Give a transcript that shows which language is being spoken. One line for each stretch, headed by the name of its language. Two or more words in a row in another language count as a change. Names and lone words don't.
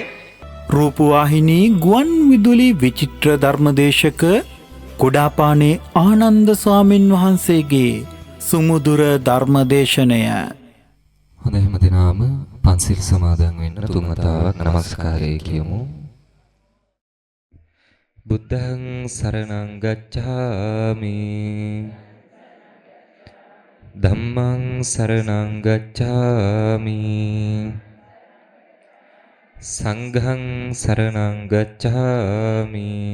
Sinhala: රූපවාහිනී ගුවන් විදුලි විචිත්‍ර ධර්මදේශක කුඩාපානේ ආනන්ද ස්වාමින් වහන්සේගේ සුමුදුර ධර්මදේශනය. හොඳයි හැමදෙනාම පන්සිල් සමාදන් වෙන්න තුන් වතාවක් নমස්කාරය කියමු.
Pali: බුද්ධං සරණං ගච්ඡාමි. ධම්මං සරණං ගච්ඡාමි. සංඝං සරණං ගච්ඡාමි.